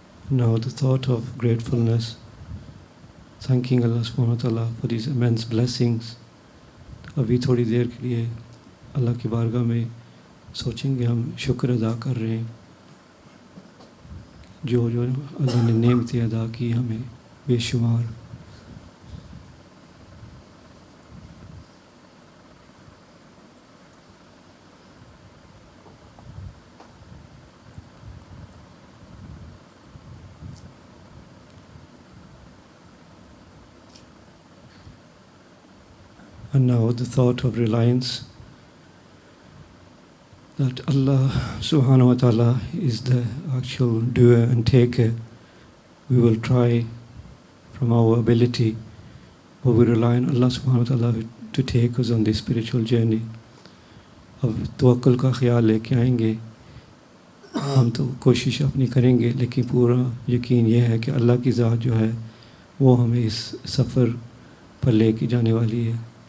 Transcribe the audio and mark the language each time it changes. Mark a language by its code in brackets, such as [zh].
[en] Now the thought of gratefulness, thanking Allah subhanahu wa ta'ala for these immense blessings. [hi] अभी थोड़ी देर के लिए अल्लाह की बारगाह में सोचेंगे, हम शुक्र अदा कर रहे हैं जो जो अल्लाह ने नेमतें अदा की हमें बेशुमार. [en] And now the thought of reliance, that Allah subhanahu wa ta'ala is the actual doer and taker. We will try from our ability, but we rely on Allah subhanahu wa ta'ala to take us on this spiritual journey. [hi] अब तवक्कुल का ख्याल लेके आएंगे, हम तो कोशिश अपनी करेंगे, लेकिन पूरा यकीन यह है कि अल्लाह की ज़ात जो है वो हमें इस सफ़र पर लेके जाने वाली है.